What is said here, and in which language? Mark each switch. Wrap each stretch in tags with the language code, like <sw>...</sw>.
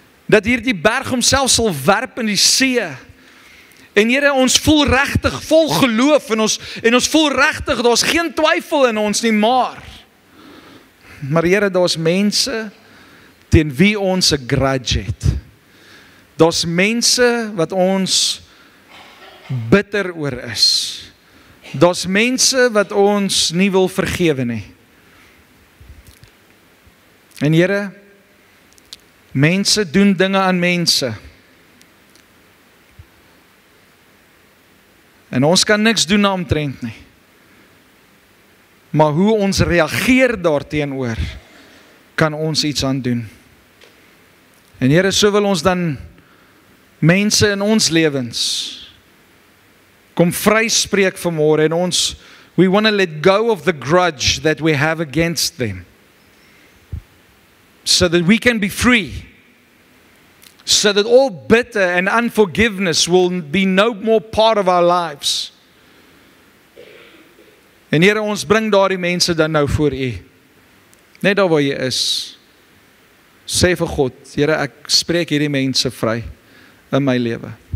<af>Dat hierdie berg homself sal werp in die see. En Here, ons voel regtig vol geloof en ons voel regtig, daar's geen twyfel in ons nie, maar Here, daar's mense teen wie ons 'n grudge het. Daar's mense wat ons bitter oor is. Daar's mense wat ons nie wil vergewe nie. En Here, mense doen dinge aan mense. En ons kan niks doen daaromtrent nie. Maar hoe ons reageer daarteenoor, kan ons iets aan doen. En Here, so wil ons dan mense in ons lewens kom vryspreek vanmôre en ons,</af> <en>we want to let go of the grudge that we have against them. So that we can be free. So that all bitter and unforgiveness will be no more part of our lives.</en> <af>En Here, ons bring daardie mense dan nou voor U. Net daar waar jy is. Sê vir God, Here, ek spreek hierdie mense vry in my lewe.</af>